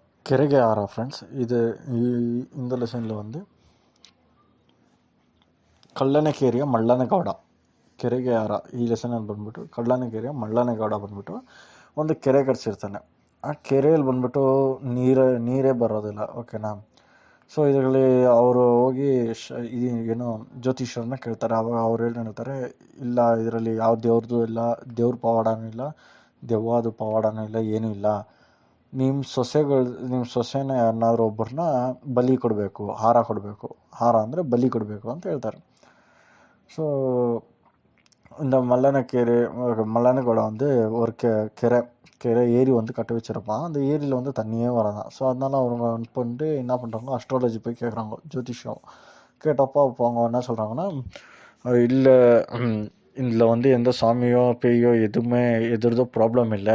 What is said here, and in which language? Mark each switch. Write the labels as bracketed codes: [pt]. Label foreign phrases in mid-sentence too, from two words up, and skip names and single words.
[kn] ಕೆರೆಗೆ ಆಹಾರ ಫ್ರೆಂಡ್ಸ್. [ta] இந்த லெசனில் [kn] ಕಳ್ಳನಕೇರಿಯ ಮಳ್ಳನಗೌಡ ಕೆರೆಗೆ ಆಹಾರ ಈ ಲೆಸನಲ್ಲಿ ಬಂದ್ಬಿಟ್ಟು ಕಳ್ಳನಕೇರಿಯ ಮಳ್ಳನಗೌಡ ಬಂದ್ಬಿಟ್ಟು ಒಂದು ಕೆರೆ ಕಟ್ಸಿರ್ತಾನೆ. ಆ ಕೆರೆಯಲ್ಲಿ ಬಂದ್ಬಿಟ್ಟು ನೀರೇ ಬರೋದಿಲ್ಲ. ಓಕೆನಾ. ಸೊ ಇದರಲ್ಲಿ ಅವರು ಹೋಗಿ ಏನು ಜ್ಯೋತಿಷ್ಯರನ್ನ ಕೇಳ್ತಾರೆ. ಆವಾಗ ಅವ್ರು ಹೇಳ್ತಾರೆ, ಇಲ್ಲ ಇದರಲ್ಲಿ ಯಾವ ದೇವ್ರದ್ದು ಇಲ್ಲ, ದೇವ್ರ ಪವಾಡನೂ ಇಲ್ಲ, ದೆವ್ವದ ಪವಾಡನೂ ಇಲ್ಲ, ಏನೂ ಇಲ್ಲ. ನಿಮ್ಮ ಸೊಸೆನ ಯಾರನ್ನಾದ್ರೂ ಒಬ್ಬರನ್ನ ಬಲಿ ಕೊಡಬೇಕು, ಹಾರ ಕೊಡಬೇಕು. ಹಾರ ಅಂದರೆ ಬಲಿ ಕೊಡಬೇಕು ಅಂತ ಹೇಳ್ತಾರೆ. [ta] ஸோ இந்த மல்லனகோட ஒரு கரை ஏரி கட்ட வச்சிருப்பான். அந்த ஏரியில் தண்ணியே வராதான். ஸோ அதனால அவங்க பண்ணிட்டு என்ன பண்ணுறாங்க, அஸ்ட்ராலஜி போய் கேட்குறாங்க, ஜோதிஷம் கேட்டப்போ அப்போ அவங்க என்ன சொல்கிறாங்கன்னா, இல்லை இதில் எந்த சாமியோ பேயோ எதுவுமே எதிர்தோ ப்ராப்ளம் இல்லை.